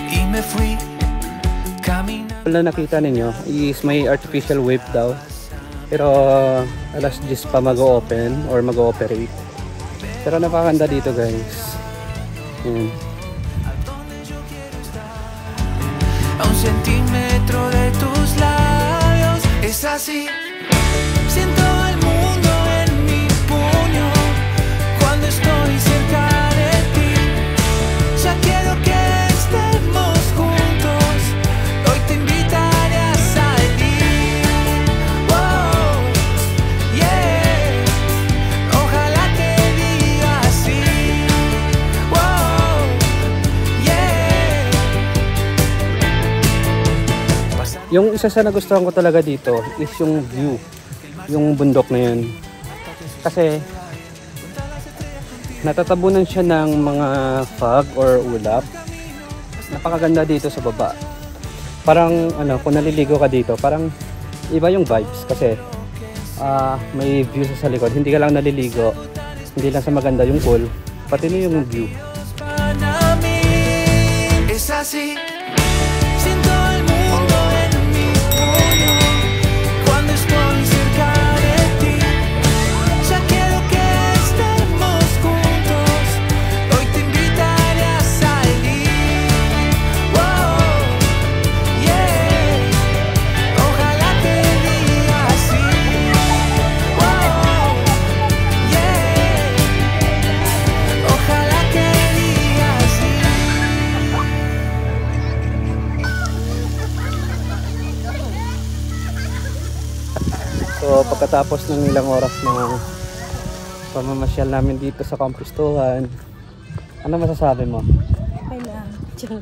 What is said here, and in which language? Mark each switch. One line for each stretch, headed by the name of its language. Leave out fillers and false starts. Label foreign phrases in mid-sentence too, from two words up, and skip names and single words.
Spanish: me fui caminando.
Filipino: Wala nakita ninyo is may
English: artificial wave
Filipino: daw. Pero alas 10 pa mag-open or mag-ooperate. Pero napakaganda dito guys.
Spanish: A un centímetro de tus labios es así. Siento el mundo en mi puño cuando estoy cerca de ti. Ya quiero que estemos juntos. Hoy te invitaré a salir.
English: Oh, yeah.
Spanish: Ojalá que diga así.
English: Oh, yeah.
Filipino: Yung isa sa nagustuhan ko talaga dito is yung view. Yung bundok na yun. Kasi natatabunan siya ng mga fog or ulap. Napakaganda dito sa baba. Parang ano, kung naliligo ka dito, parang iba yung vibes kasi may view sa likod. Hindi ka lang naliligo. Hindi lang sa maganda yung pool, pati na yung view.
Spanish: Para mí es así. Siento el mundo en mi puño cuando estoy cerca de ti. Ya quiero que estemos juntos. Hoy te invitaré a salir.
English: Oh, yeah.
Spanish: Ojalá que diga así.
English: Oh, yeah.
Spanish: Ojalá que diga así.
Filipino: So pagkatapos ng ilang oras na pamamasyal namin dito sa Campistuhan, ano masasabi mo? Okay lang. Charot.